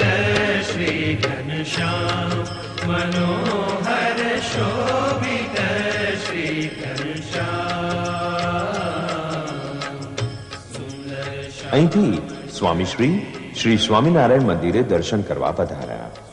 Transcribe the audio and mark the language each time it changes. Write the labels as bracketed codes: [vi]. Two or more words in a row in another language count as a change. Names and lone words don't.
[hi] श्री घनश्याम, मनोहर शोभित श्री घनश्याम. [gu] અહીંથી સ્વામીશ્રી શ્રી સ્વામિનારાયણ મંદિરે દર્શન કરવા પધાર્યા.